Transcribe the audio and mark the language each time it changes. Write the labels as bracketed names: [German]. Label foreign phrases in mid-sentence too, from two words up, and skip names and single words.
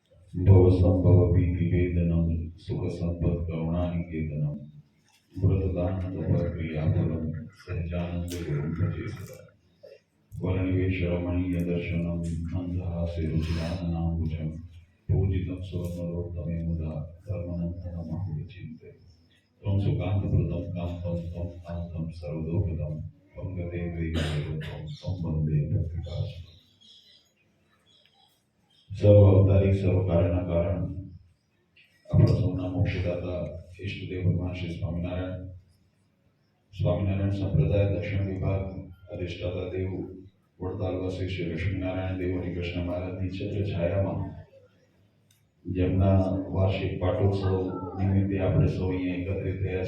[Sanskrit] भवसंभवभीतिवेदनं सुखसम्पत्करुणानिकेतनं व्रतदानतपक्रियाफलं सहजानन्दगुरुं भजे सदा वर्णिवेशरमणीयदर्शनं मन्दहास्यरुचिराननाम्बुजं पूजितं स्वर्णरोत्तमे मुदा धर्मनन्दनमहं विचिन्त्य त्वं सुकान्तप्रदं कान्तं त्वं कान्तं सर्वदोपदं त्वं गते वैकुण्ठं त्वं वन्दे भक्तिकास्पदम् [Gujarati] સર્વ અવતારી સર્વ કારણ કારણ આપણા સૌના મોક્ષદાતા ઈષ્ટદેવ ભગવાન શ્રી સ્વામિનારાયણ સંપ્રદાય દક્ષિણ વિભાગ અધિષ્ઠાતા દેવ વડતાલવાસી શ્રી લક્ષ્મીનારાયણ દેવ અને કૃષ્ણ મહારાજની છત્ર છાયામાં જેમના વાર્ષિક પાટોત્સવ નિમિત્તે આપણે સૌ અહીંયા એકત્રિત થયા